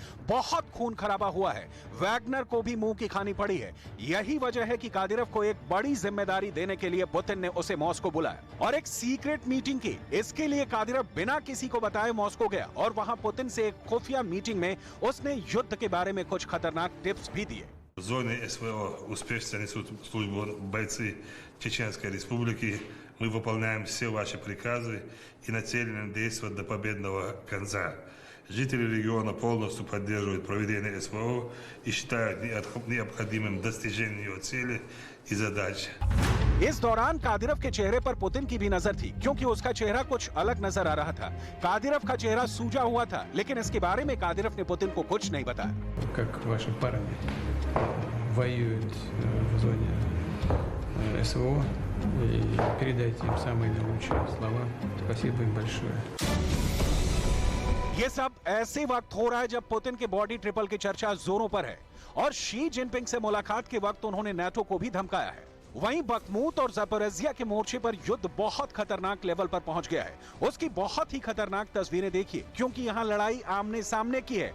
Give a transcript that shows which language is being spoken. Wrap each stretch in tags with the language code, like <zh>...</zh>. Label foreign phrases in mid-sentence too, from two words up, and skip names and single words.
<hi>बहुत खून खराबा हुआ है, वैगनर को भी मुंह की खानी पड़ी है। यही वजह है कि कादिरव को एक बड़ी जिम्मेदारी देने के लिए पुतिन ने उसे मॉस्को बुलाया और एक</hi> <en>secret meeting</en> <hi>की। इसके लिए कादिरव बिना किसी को बताए मॉस्को गया और वहां पुतिन से एक खुफिया मीटिंग में उसने युद्ध के बारे में कुछ खतरनाक टिप्स भी दिए।</hi> <ru>В зоне СВО успешно несут службу бойцы Чеченской Республики. Мы выполняем все ваши приказы и нацелены действовать до победного конца. Жители региона полностью поддерживают проведение СВО и считают необходимым достижение ее цели и задач.</ru> <hi>इस दौरान कादिरव के चेहरे पर पुतिन की भी नजर थी, क्योंकि उसका चेहरा कुछ अलग नजर आ रहा था। कादिरव का चेहरा सूजा हुआ था, लेकिन इसके बारे में कादिरव ने पुतिन को कुछ नहीं बताया।</hi> <ru>Как ваши парни воюют в зоне СВО, и передайте им самые наилучшие слова. Спасибо им большое.</ru> <hi>ये सब ऐसे वक्त हो रहा है जब पुतिन के</hi> <en>body triple</en> <hi>की चर्चा जोरों पर है और शी जिनपिंग से मुलाकात के वक्त उन्होंने नाटो को भी धमकाया है। वहीं बखमूत और ज़पोरिज़िया के मोर्चे पर युद्ध बहुत खतरनाक लेवल पर पहुंच गया है। उसकी बहुत ही खतरनाक तस्वीरें देखिए, क्योंकि यहां लड़ाई आमने सामने की है।</hi>